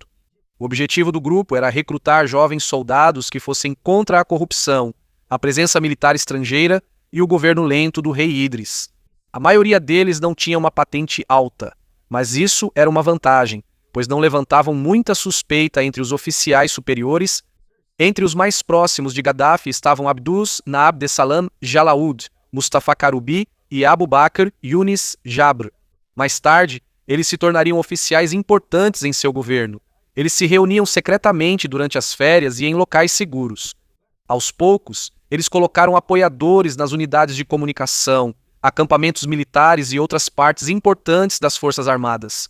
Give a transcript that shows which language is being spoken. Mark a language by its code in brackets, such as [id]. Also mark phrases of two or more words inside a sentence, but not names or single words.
[pt] O objetivo do grupo era recrutar jovens soldados que fossem contra a corrupção, a presença militar estrangeira e o governo lento do rei Idris. A maioria deles não tinha uma patente alta, mas isso era uma vantagem, pois não levantavam muita suspeita entre os oficiais superiores. Entre os mais próximos de Gaddafi estavam Abdus Abdessalam Jalaud, Mustafa Karubi e Abu Bakr Yunis Jabr. Mais tarde, eles se tornariam oficiais importantes em seu governo. Eles se reuniam secretamente durante as férias e em locais seguros. Aos poucos, eles colocaram apoiadores nas unidades de comunicação, acampamentos militares e outras partes importantes das Forças Armadas.